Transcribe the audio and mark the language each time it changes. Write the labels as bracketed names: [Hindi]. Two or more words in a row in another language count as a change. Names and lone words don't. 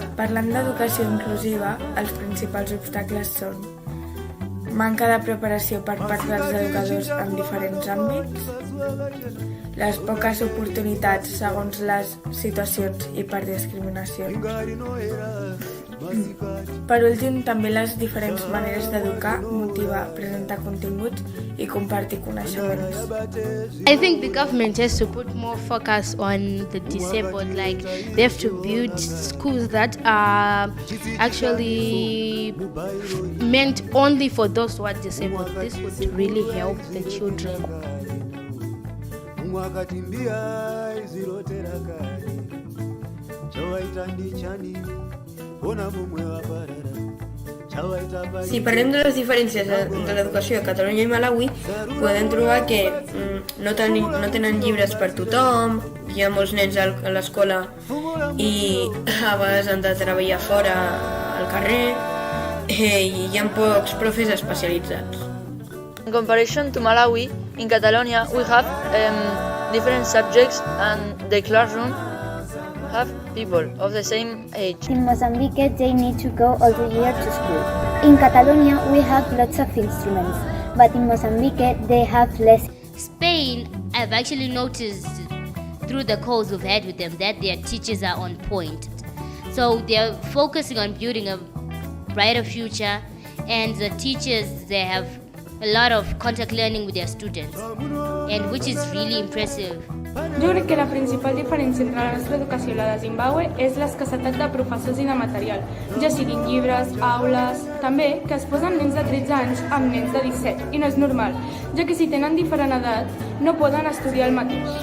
[Catalan] Parlant d'educació inclusiva, els principals obstacles són manca de preparació per part dels educadors en diferents àmbits, les poques oportunitats segons les situacions i per discriminacions. Per últim, també les diferents maneres d'educar, motivar, presentar continguts i compartir coneixements. [English] I think the government has to put more focus on the disabled. Like they have to build schools that are actually meant only for those who are disabled. This would really help the children. [Catalan] Si parlem de les diferències de l'educació a Catalunya i Malawi, podem trobar que no tenen llibres per tothom, hi ha molts nens a l'escola i a vegades han de treballar fora al carrer i hi ha pocs profes especialitzats. [English] In comparison to Malawi, in Catalonia we have different subjects and the classroom have people of the same age. In Mozambique, they need to go all the year to school. In Catalonia, we have lots of instruments, but in Mozambique, they have less. Spain, I've actually noticed through the calls we've had with them that their teachers are on point. So they're focusing on building a brighter future, and the teachers, they have a lot of contact learning with their students, and which is really impressive. [Catalan] Jo crec que la principal diferència entre la nostra educació i la de Zimbàbue és l'escassetat de professors i de material, ja siguin llibres, aules, també que es posen nens de 13 anys amb nens de 17, i no és normal, ja que si tenen diferent edat no poden estudiar el mateix.